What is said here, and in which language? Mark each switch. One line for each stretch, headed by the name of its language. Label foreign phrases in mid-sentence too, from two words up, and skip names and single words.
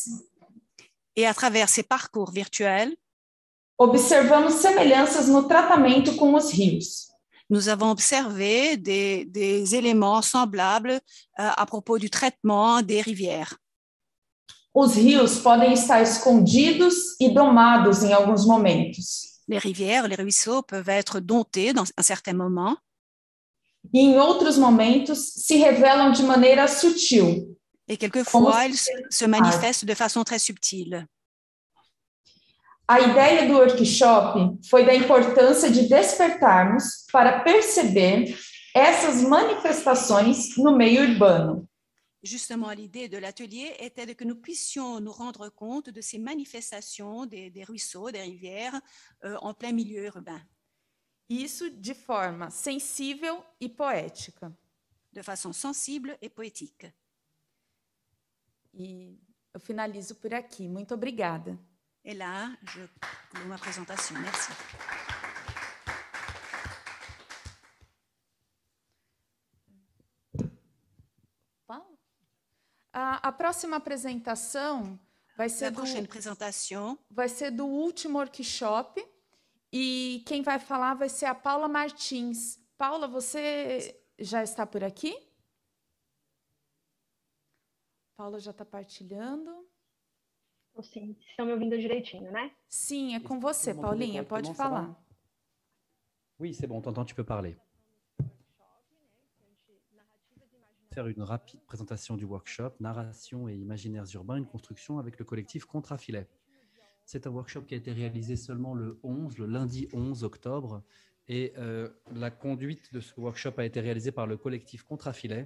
French: et à travers ces parcours virtuels,
Portuguese: observamos semelhanças no tratamento com os rios.
French: Nous avons observé des éléments semblables à propos du traitement des rivières.
Portuguese: Os rios podem estar escondidos e domados em alguns momentos.
French: Les rivières, les ruisseaux peuvent être domptés dans un certain moment.
Portuguese: E em outros momentos se revelam de maneira sutil.
French: Et quelquefois, ils se manifestent de façon très subtile.
Portuguese: A ideia do workshop foi da importância de despertarmos para perceber essas manifestações no meio urbano.
French: Justement, l'idée de l'atelier était de que nous puissions nous rendre compte de ces manifestations des ruisseaux, des rivières en plein milieu urbain.
Portuguese: Isso de forma sensível e poética.
French: De façon sensible et poétique.
Portuguese: E eu finalizo por aqui. Muito obrigada.
French: Et là, je clôt ma présentation. Merci.
Portuguese: A próxima apresentação vai ser do último workshop e quem vai falar vai ser a Paula Martins. Paula, você já está por aqui? Paula já está partilhando. Sim, estão me ouvindo direitinho, né? Sim, é com você, Paulinha, pode falar.
French: Oui, c'est bon, t'entends, tu peux parler. Faire une rapide présentation du workshop Narration et imaginaires urbains, une construction avec le collectif Contrafilet. C'est un workshop qui a été réalisé seulement le lundi 11 octobre, et la conduite de ce workshop a été réalisée par le collectif Contrafilet.